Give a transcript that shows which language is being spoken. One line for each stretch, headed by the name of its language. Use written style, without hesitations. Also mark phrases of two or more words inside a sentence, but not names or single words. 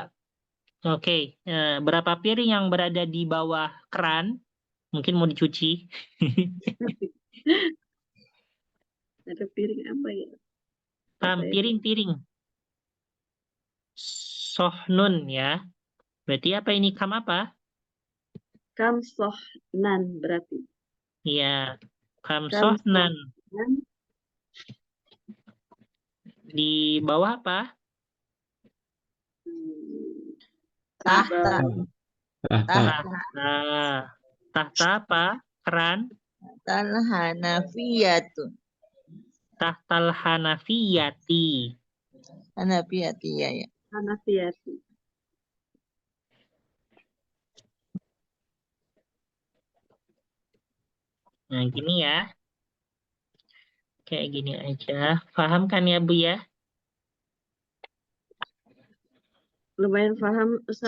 Indonesian: Oke, berapa piring yang berada di bawah keran? Mungkin mau dicuci. Ada piring apa ya? Piring-piring. Sohnun ya. Berarti apa ini kam apa?
Arabic: كم صحنا
Indonesian: berarti. Iya, kam Kam sohnan. sohnan. Di bawah apa? Tahta. Tahta apa? Keran?
Arabic: تحت الحنفية. تحت الحنفية.
Indonesian: Hanafiyati ya. Hanafiyati. Nah, gini ya. Kayak gini aja. Paham kan ya, Bu ya? Lumayan paham, Ustaz.